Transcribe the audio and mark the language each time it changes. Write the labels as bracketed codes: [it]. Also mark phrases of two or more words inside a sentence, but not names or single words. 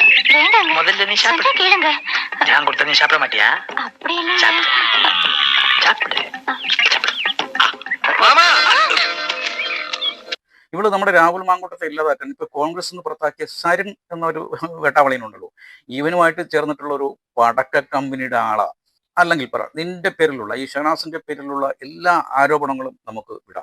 [ta] முதல்ல நீ சாப்பிடு. கேளுங்க. நான் கொடுத்த நீ சாப்பிட மாட்டியா? அப்படி இல்ல. சாப்பிடு. [ml] മാമാ ഇവള് നമ്മുടെ രാഹുൽ മാങ്കൂട്ടത്തെ ഇല്ലാതാക്കാൻ ഇപ്പൊ കോൺഗ്രസ് നിന്ന് പുറത്താക്കിയ സരിൻ എന്നൊരു വേട്ടാവളിയനുണ്ടല്ലോ, ഇവനുമായിട്ട് ചേർന്നിട്ടുള്ള ഒരു പടക്ക കമ്പനിയുടെ ആളാ. അല്ലെങ്കിൽ പറ, നിന്റെ പേരിലുള്ള ഈ ഷഹനാസിന്റെ പേരിലുള്ള എല്ലാ ആരോപണങ്ങളും നമുക്ക് വിടാം.